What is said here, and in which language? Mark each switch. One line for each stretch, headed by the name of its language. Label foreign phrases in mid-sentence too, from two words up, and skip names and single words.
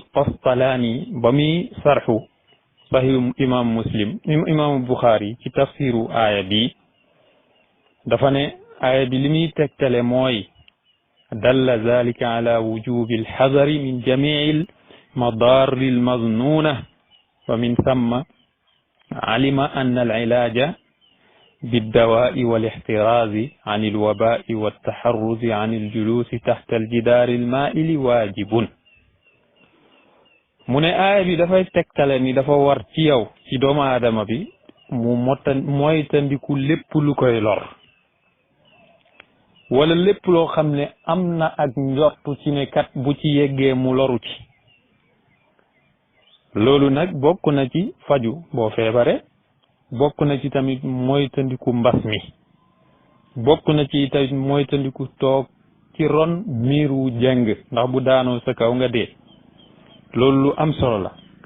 Wolof: qastalaani ba muy sarxu sahihu imam Buxaari ci tafsiru aaya bi dafa ne aaya bi li muy tegtale mooy
Arabic: دل ذلك على وجوب الحذر من جميع المضار المظنونة ومن ثم علم أن العلاج بالدواء والاحتراز عن الوباء والتحرز عن الجلوس تحت الجدار المائل واجب
Wolof: mu ne aaya bi dafay tegtale ni dafa war ci yow ci doomu aadama bi mu moytandiku lépp lu koy lor wala lépp loo xam ne am na ak njortu ci ne kat bu ci yeggee mu loru ci loolu nag bokk na ci faju boo feebare bokk na ci tamit moytandiku mbas mi bokk na ci tamit moytandiku toog ci ron miiru jeng ndax bu daanoo sa kaw nga dee loolu lu am solo la